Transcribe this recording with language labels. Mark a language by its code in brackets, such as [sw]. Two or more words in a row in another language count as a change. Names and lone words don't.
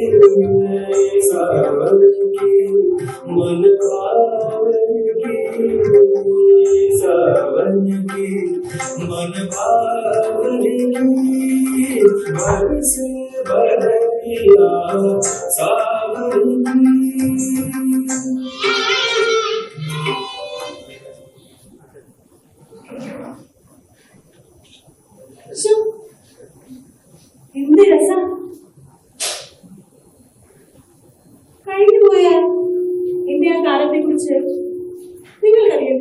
[hi] सावन की मन पावन की, सावन की मन पावन की, बरस बदलिया सावन [ml] എന്ത് രസം! കഴിഞ്ഞുപോയ എന്റെ ആ കാലത്തെ കുറിച്ച് നിങ്ങൾക്കറിയണ്ടേ?